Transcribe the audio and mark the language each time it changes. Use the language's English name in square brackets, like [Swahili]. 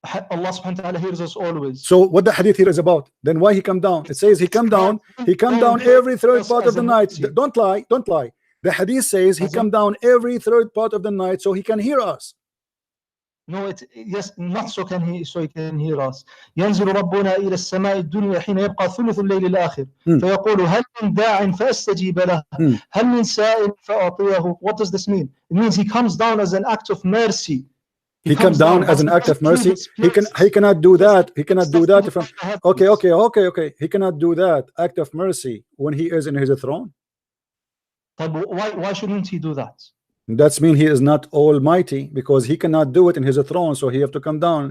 [English] Allah subhanahu wa ta'ala hears us always. So what the hadith here is about? Then why he come down? It says he come down every third part of the night. Don't lie. The hadith says he come down every third part of the night so he can hear us. No, yes, not so he can hear us. [Arabic] ينزل ربنا إلى السماء الدنيا حين يبقى ثلث الليل الآخر فيقول هل من داع فأستجيب له هل من سائل فأعطيه. [English] What does this mean? It means he comes down as an act of mercy He comes down as an act of mercy. He cannot do that. He cannot do that. From okay. He cannot do that act of mercy when he is in his throne. Why shouldn't he do that? That's mean he is not almighty, because he cannot do it in his throne, so he have to come down.